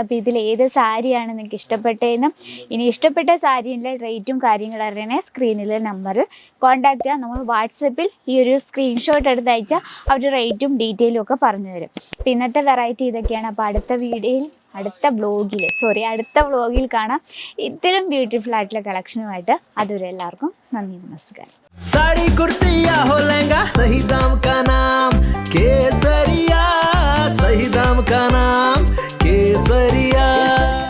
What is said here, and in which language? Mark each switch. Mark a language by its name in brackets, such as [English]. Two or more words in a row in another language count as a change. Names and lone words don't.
[Malayalam] അപ്പോൾ ഇതിൽ ഏത് സാരിയാണ് നിങ്ങൾക്ക് ഇഷ്ടപ്പെട്ടതെന്നും ഇനി ഇഷ്ടപ്പെട്ട സാരീൻ്റെ റേറ്റും കാര്യങ്ങളും അറിയണേ സ്ക്രീനിലെ നമ്പറിൽ കോൺടാക്ട് ചെയ്യാം. നമ്മൾ വാട്സപ്പിൽ ഈ ഒരു സ്ക്രീൻഷോട്ട് എടുത്ത് അയച്ചാൽ അവർ റേറ്റും ഡീറ്റെയിലും ഒക്കെ പറഞ്ഞു തരും. അപ്പോൾ ഇന്നത്തെ വെറൈറ്റി ഇതൊക്കെയാണ്. അപ്പോൾ അടുത്ത വ്ളോഗിൽ കാണാം ഇതിലും ബ്യൂട്ടിഫുൾ ആയിട്ടുള്ള കളക്ഷനുമായിട്ട്. അതുവരെ എല്ലാവർക്കും നന്ദി, നമസ്കാരം. [Hindi] साड़ी कुर्ती या हो लहंगा, सही दाम का नाम केसरिया, सही दाम का नाम केसरिया.